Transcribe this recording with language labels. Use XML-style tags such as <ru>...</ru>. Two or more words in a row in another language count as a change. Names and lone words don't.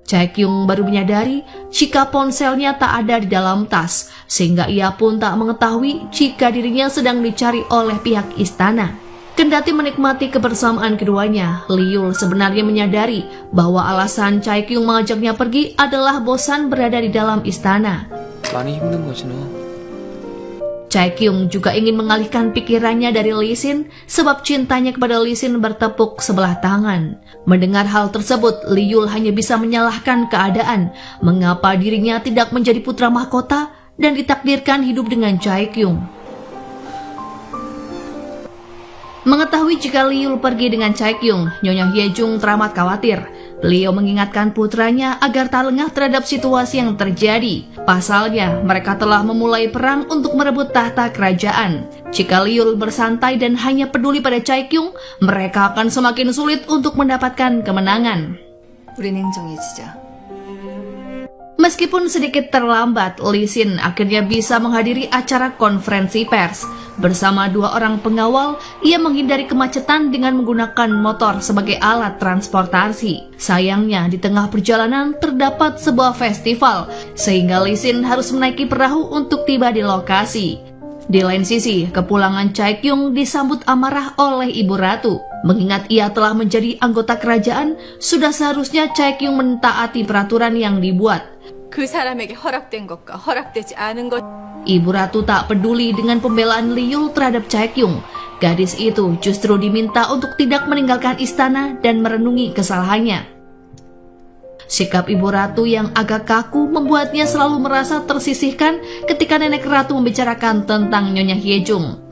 <id>Chae-kyung baru menyadari jika ponselnya tak ada di dalam tas, sehingga ia pun tak mengetahui jika dirinya sedang dicari oleh pihak istana. Kendati menikmati kebersamaan keduanya, Lee-yul sebenarnya menyadari bahwa alasan Chae-kyung mengajaknya pergi adalah bosan berada di dalam istana.</id> <ko>많이 힘든 거지 너.</ko> <id>Chae-kyung juga ingin mengalihkan pikirannya dari Lee Sin sebab cintanya kepada Lee Sin bertepuk sebelah tangan. Mendengar hal tersebut, Lee-yul hanya bisa menyalahkan keadaan. Mengapa dirinya tidak menjadi putra mahkota dan ditakdirkan hidup dengan Chae-kyung? Mengetahui jika Lee-yul pergi dengan Chae-kyung, Nyonya Hye-jung teramat khawatir. Beliau mengingatkan putranya agar tak lengah terhadap situasi yang terjadi. Pasalnya, mereka telah memulai perang untuk merebut tahta kerajaan. Jika Lee-yul bersantai dan hanya peduli pada Chae-kyung, mereka akan semakin sulit untuk mendapatkan kemenangan.</id> <ko>우리 냉정해지자.</ko> <id>Meskipun sedikit terlambat, Lee Sin akhirnya bisa menghadiri acara konferensi pers. Bersama dua orang pengawal, ia menghindari kemacetan dengan menggunakan motor sebagai alat transportasi. Sayangnya, di tengah perjalanan terdapat sebuah festival, sehingga Lee Sin harus menaiki perahu untuk tiba di lokasi. Di lain sisi, kepulangan Chae-kyung disambut amarah oleh Ibu Ratu. Mengingat ia telah menjadi anggota kerajaan, sudah seharusnya Chae-kyung mentaati peraturan yang dibuat.</id> <ko>그 사람에게 허락된 것과 허락되지 않은 것.</ko> <id>Ibu Ratu tak peduli dengan pembelaan Lee-yul terhadap Chae-kyung. Gadis itu justru diminta untuk tidak meninggalkan istana dan merenungi kesalahannya. Sikap Ibu Ratu yang agak kaku membuatnya selalu merasa tersisihkan ketika Nenek Ratu membicarakan tentang Nyonya Hye-jung.</id>